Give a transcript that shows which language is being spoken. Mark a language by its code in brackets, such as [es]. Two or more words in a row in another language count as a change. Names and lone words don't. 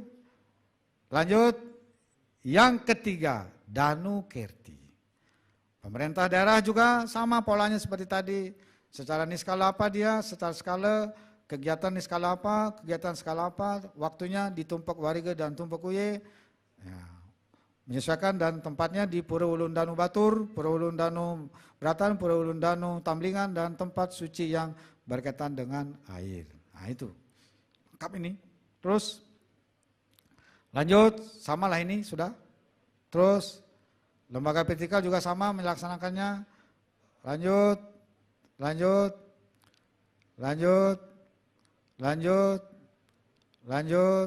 [id] Lanjut, yang ketiga, Danu Kerti. Pemerintah daerah juga sama polanya seperti tadi. Secara niskala apa dia, secara skala kegiatan niskala apa, kegiatan skala apa, waktunya ditumpak wariga dan tumpak uye. Ya. Menyesuaikan dan tempatnya di Pura Ulun Danu Batur, Pura Ulun Danu Beratan, Pura Ulun Danu Tamblingan, dan tempat suci yang berkaitan dengan air. Nah itu, lengkap ini. Terus lanjut, samalah ini sudah. Terus lembaga vertikal juga sama melaksanakannya. Lanjut, lanjut, lanjut, lanjut, lanjut.